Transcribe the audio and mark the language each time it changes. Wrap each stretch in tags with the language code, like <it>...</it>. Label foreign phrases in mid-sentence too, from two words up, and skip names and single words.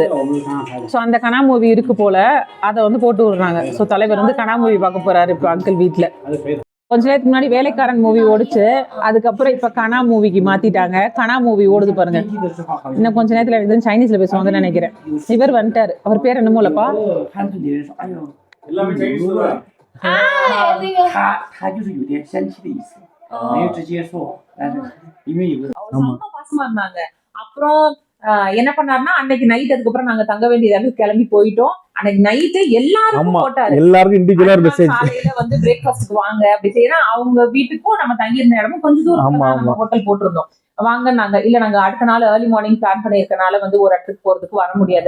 <ta>ஸோ அந்த கனா மூவி இருக்கு போல, அதை வந்து போட்டு விடுறாங்க. ஸோ தலைவர் வந்து கனா மூவி பார்க்க போறாரு இப்போ அங்கிள் வீட்டில். கொஞ்ச நேரத்துக்கு முன்னாடி வேலைக்காரன் மூவி ஓடிச்சு, அதுக்கப்புறம் இப்போ கனா மூவிக்கு மாத்திட்டாங்க. கனா மூவி ஓடுது பாருங்க. இன்னும் கொஞ்ச நேரத்தில் எனக்கு சைனீஸ்ல பேசுவாங்கன்னு நினைக்கிறேன். இவர் வந்துட்டாரு, அவர் பேர் என்னமோலப்பா.</ta> <zh>他就是有点生气的意思，没有直接说，但是因为有个</zh> <ta>பாசமா இருந்தாங்க. அப்புறம் என்ன பண்ணாருன்னா அன்னைக்கு நைட், அதுக்கப்புறம் நாங்க தங்க வேண்டியது கிளம்பி போயிட்டோம். அன்னைக்கு நைட்டு எல்லாருக்கும் போட்டாரு, எல்லாருக்கும்</ta> <en>individual message,</en> <ta>காலையில வந்து பிரேக்ஃபாஸ்ட்க்கு வாங்க அப்படி செய்யறா. அவங்க வீட்டுக்கும் நம்ம தங்கி இருந்த இடமும் கொஞ்சம் தூரம் நம்ம ஹோட்டல் போட்டிருந்தோம். வாங்க நாங்க இல்ல, நாங்க அடுத்த நாள்</ta> <en>early morning plan</en> <ta>பண்ணிருக்கனால வந்து ஒரு இடத்துக்கு போறதுக்கு வர முடியாது.</ta>